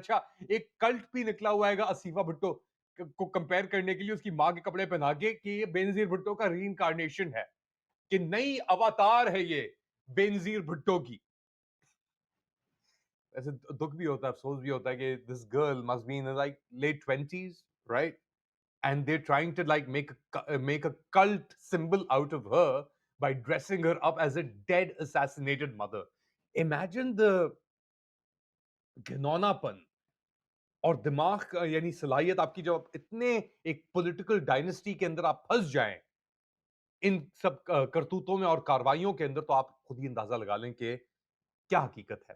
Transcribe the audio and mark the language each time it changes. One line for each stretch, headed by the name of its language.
Urdu: اچھا ایک کلٹ بھی نکلا ہوا ہے گا آصفہ بھٹو کو کمپیئر کرنے کے لیے اس کی ماں کے کپڑے پہنا کے کہ یہ بینظیر بھٹو کا ری انکارنیشن ہے, کہ نئی اواتار ہے یہ بینظیر بھٹو کی. ایسے دکھ بھی ہوتا ہے, افسوس بھی ہوتا ہے کہ
English: this girl must be in her like late 20s, right? And they're trying to like make a cult symbol out of her by dressing her up as a dead assassinated mother. Imagine the
Urdu: گھنونا پن اور دماغ کا یعنی صلاحیت آپ کی, جب اتنے ایک پولیٹیکل ڈائنسٹی کے اندر آپ پھنس جائیں ان سب کرتوتوں میں اور کاروائیوں کے اندر, تو آپ خود ہی اندازہ لگا لیں کہ کیا حقیقت ہے.